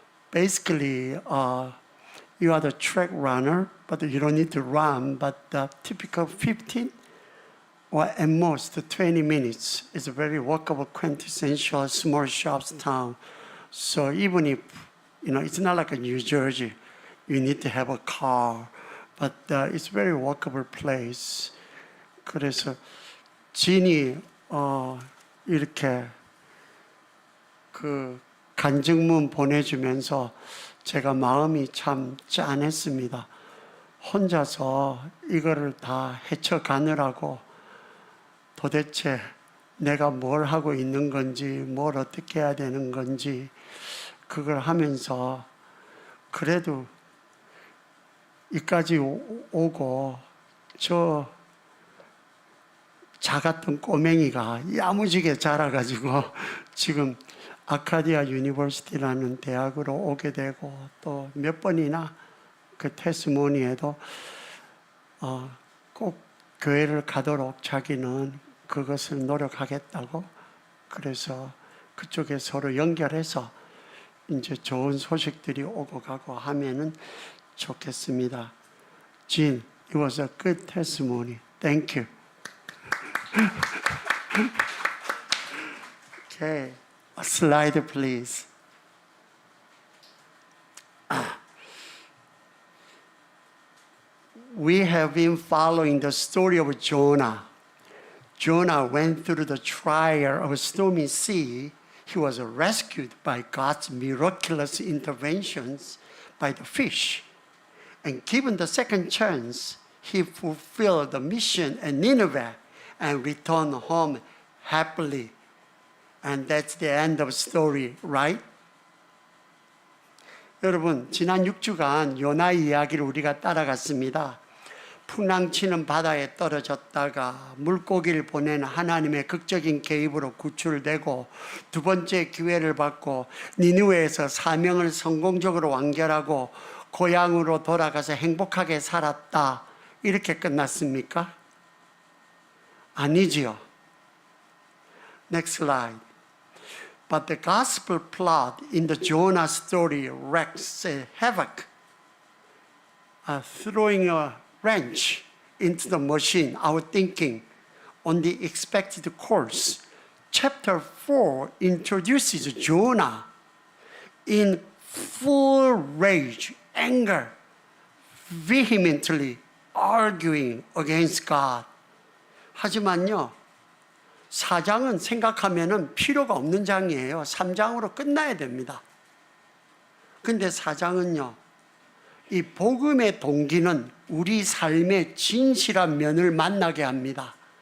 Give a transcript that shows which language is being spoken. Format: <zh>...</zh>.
<en>Basically, you are the track runner, but you don't need to run, but the typical 15 or at most 20 minutes is a very walkable, quintessential small shops town. So even if, it's not like a New Jersey, you need to have a car, but it's a very walkable place.</en> <ko>그래서 진이 이렇게 그 간증문 보내주면서 제가 마음이 참 짠했습니다. 혼자서 이거를 다 헤쳐가느라고 도대체 내가 뭘 하고 있는 건지, 뭘 어떻게 해야 되는 건지, 그걸 하면서 그래도 이까지 오고 저 작았던 꼬맹이가 야무지게 자라가지고 지금 아카디아 유니버시티라는 대학으로 오게 되고 또 몇 번이나 그 테스모니에도 꼭 교회를 가도록 자기는 그것을 노력하겠다고, 그래서 그쪽에 서로 연결해서 이제 좋은 소식들이 오고 가고 하면은 좋겠습니다.</ko> <en>Jean, it was a good testimony. Thank you. Okay. A slide, please. We have been following the story of Jonah. Jonah went through the trial of a stormy sea. He was rescued by God's miraculous interventions by the fish. And given the second chance, he fulfilled the mission at Nineveh and returned home happily. And that's the end of story, right?</en> <ko>여러분, 지난 6주간 요나 이야기를 우리가 따라갔습니다. 풍랑치는 바다에 떨어졌다가 물고기를 보낸 하나님의 극적인 개입으로 구출되고 두 번째 기회를 받고 니느웨에서 사명을 성공적으로 완결하고 고향으로 돌아가서 행복하게 살았다. 이렇게 끝났습니까? 아니지요.</ko> <en>Next slide. But the gospel plot in the Jonah story wreaks havoc, throwing a wrench into the machine, our thinking, on the expected course. Chapter 4 introduces Jonah in full rage, anger, vehemently arguing against God.</en> <ko>하지만요, 4장은 생각하면은 필요가 없는 장이에요. 3장으로 끝나야 됩니다. 근데 4장은요, 이 복음의 동기는 우리 삶의 진실한 면을 만나게 합니다.</ko>